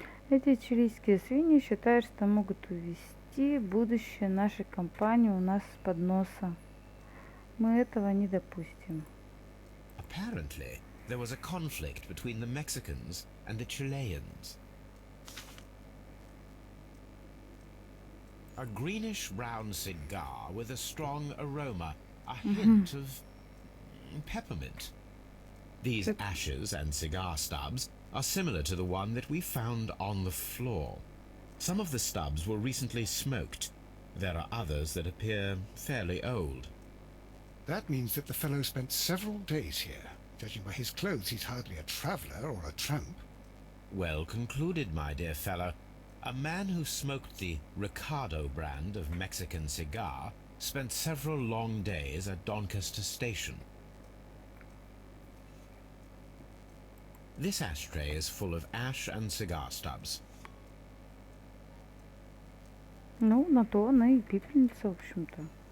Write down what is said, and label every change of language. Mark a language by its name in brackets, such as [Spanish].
[Russian] Эти чилийские свиньи считают, что могут увести будущее нашей компании у нас с-под носа. Мы этого не допустим. [English] Apparently, there was a conflict between the Mexicans and the Chileans. A greenish-brown cigar with a strong aroma, a hint of peppermint. These ashes and cigar stubs are similar to the one that we found on the floor. Some of the stubs were recently smoked. There are others that appear fairly old. That means that the fellow spent several days here. Judging by his clothes, he's hardly a traveller or a tramp. Well concluded, my dear fellow. A man who smoked the Ricardo brand of Mexican cigar spent several long days at Doncaster Station. This ashtray is full of ash and cigar stubs. [Russian] Ну, на то она и пепельница, в общем-то.